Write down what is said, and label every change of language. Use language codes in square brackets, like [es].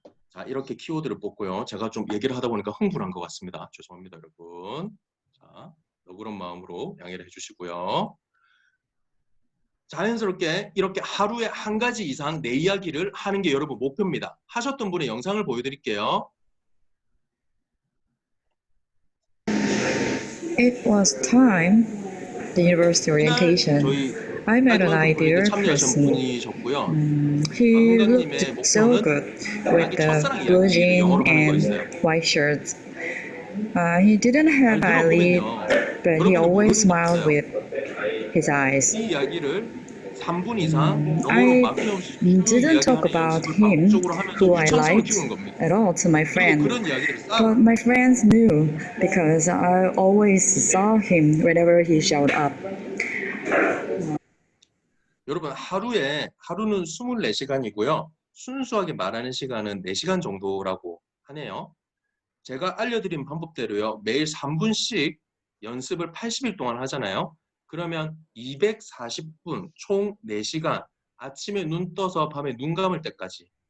[ko] 자, 이렇게 키워드를 뽑고요. 제가 좀 얘기를 하다 보니까 흥분한 것 같습니다. 죄송합니다, 여러분. 자, 너그러운 마음으로 양해를 해주시고요. 자연스럽게 이렇게 하루에 한 가지 이상 내 이야기를 하는 게 여러분 목표입니다. 하셨던 분의 영상을 보여드릴게요. [en] It was time, the university orientation. I met an ideal person. He looked so good with the blue jeans and white shirts. He didn't have eyelids, but he always smiled with his eyes. I didn't talk about him, who I liked, at all to my friend. But my friends knew because I always saw him whenever he showed up. [ko] 여러분 하루는 24시간이고요. 순수하게 말하는 시간은 4시간 정도라고 하네요. 제가 알려드린 방법대로요. 매일 3분씩 연습을 80일 동안 하잖아요. 그러면 240분, 총 4시간, 아침에 눈 떠서 밤에 눈 감을 때까지.